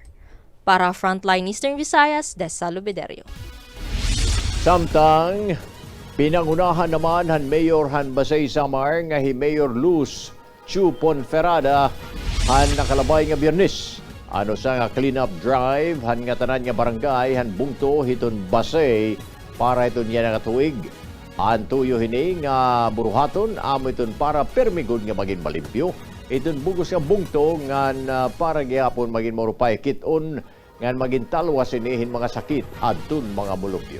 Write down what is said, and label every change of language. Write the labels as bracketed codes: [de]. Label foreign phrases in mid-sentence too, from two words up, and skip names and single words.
[war] Para Frontline Eastern Visayas, Dessa Lubiderio. Samtang pinangunahan naman han Mayor han Basay Samar nga hi Mayor Luz Chu Ponferrada han nakalabay nga Biyernes. Ano sa nga clean-up drive han nga tanan nga barangay han bungto hiton Basay para iton yan nga tuig. Ang tuyo hini nga buruhaton amo iton para permigod nga maging malimpyo. Iton bugos nga bungto nga para gihapon maging marupay kiton nga maging talwas inihin mga sakit adtun mga mulupyo.